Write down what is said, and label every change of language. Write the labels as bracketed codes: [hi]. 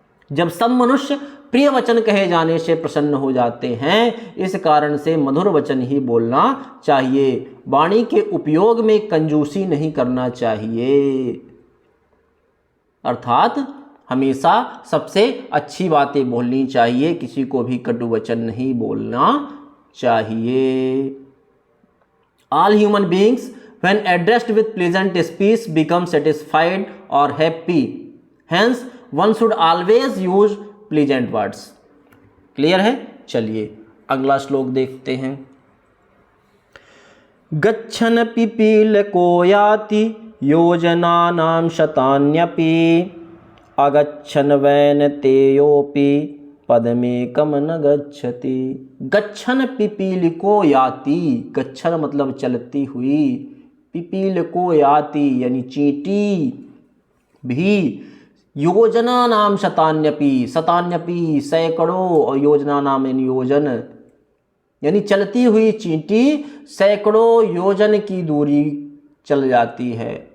[hi] जब सब मनुष्य प्रिय वचन कहे जाने से प्रसन्न हो जाते हैं, इस कारण से मधुर वचन ही बोलना चाहिए। वाणी के उपयोग में कंजूसी नहीं करना चाहिए, अर्थात हमेशा सबसे अच्छी बातें बोलनी चाहिए, किसी को भी कटु वचन नहीं बोलना चाहिए। [en] All human beings when addressed with pleasant speech become satisfied or happy. Hence one should always use pleasant words. [hi] Clear है? चलिए अगला श्लोक देखते हैं। [sa] गच्छन् पिपीलको याति योजनानां शतान्यपि अगच्छन् वैनतेयोऽपि पदमेकं न गच्छति। गच्छन् पिपीलिको याति, [hi] गच्छन् मतलब चलती हुई, पिपीलिको याति यानी चींटी भी, योजना नाम शतान्यपि, शतान्यपि सैकड़ों, और योजना नाम यानी योजन, यानी चलती हुई चींटी सैकड़ों योजन की दूरी चल जाती है।